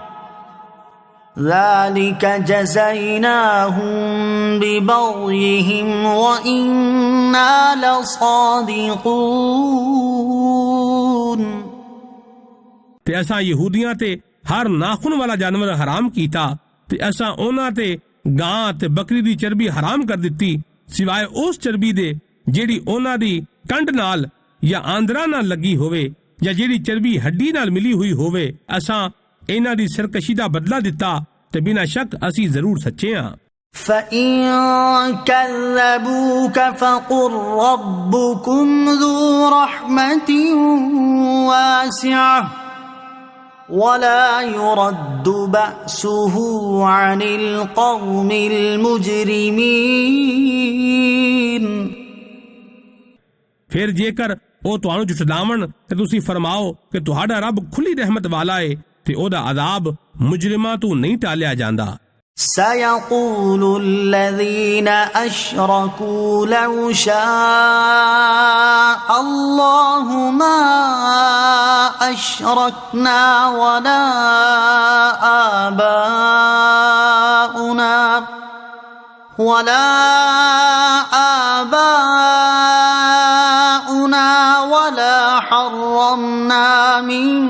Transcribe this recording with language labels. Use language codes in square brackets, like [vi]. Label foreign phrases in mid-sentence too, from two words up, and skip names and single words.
[ar] ذلك جزيناهم ببغيهم وإنا لصادقون। [pa] ਤੇ ਅਸਾਂ ਯਹੂਦੀਆਂ ਤੇ ਹਰ ਨਾਖੂਨ ਵਾਲਾ ਜਾਨਵਰ ਹਰਾਮ ਕੀਤਾ, ਤੇ ਅਸਾਂ ਉਹਨਾਂ ਤੇ ਗਾਂ ਤੇ ਬੱਕਰੀ ਦੀ ਚਰਬੀ ਹਰਾਮ ਕਰ ਦਿੱਤੀ, ਸਿਵਾਏ ਉਸ ਚਰਬੀ ਦੇ ਜਿਹੜੀ ਉਹਨਾਂ ਦੀ ਕੰਡ ਨਾਲ ਜਾਂ ਆਂਦਰਾਂ ਨਾਲ ਲੱਗੀ ਹੋਵੇ, ਜਾਂ ਜਿਹੜੀ ਚਰਬੀ ਹੱਡੀ ਨਾਲ ਮਿਲੀ ਹੋਈ ਹੋਵੇ। ਅਸਾਂ ਇਹਨਾਂ ਦੀ ਸਰਕਸ਼ੀ ਦਾ ਬਦਲਾ ਦਿੱਤਾ, ਤੇ ਬਿਨਾਂ ਸ਼ੱਕ ਅਸੀਂ ਜ਼ਰੂਰ ਸੱਚੇ ਹਾਂ। [ar] فَإِن كَذَّبُوكَ فَقُل رَّبُّكُمْ ذُو رَحْمَةٍ وَاسِعَةٍ وَلَا يُرَدُّ بَأْسُهُ عَنِ الْقَوْمِ الْمُجْرِمِينَ। [pa] ਫਿਰ ਜੇਕਰ ਉਹ ਤੁਹਾਨੂੰ ਝੁਠਲਾਵਣ ਤੇ ਤੁਸੀਂ ਫਰਮਾਓ ਕਿ ਤੁਹਾਡਾ ਰੱਬ ਖੁੱਲੀ ਰਹਿਮਤ ਵਾਲਾ ਹੈ, ਤੇ ਉਹਦਾ ਅਜ਼ਾਬ ਮੁਜਰਿਮਾਂ ਤੋਂ ਨਹੀਂ ਟਾਲਿਆ ਜਾਂਦਾ। [ar] سيقول الذين أشركوا لو شاء الله ما أشركنا ولا آباؤنا ولا حرمنا من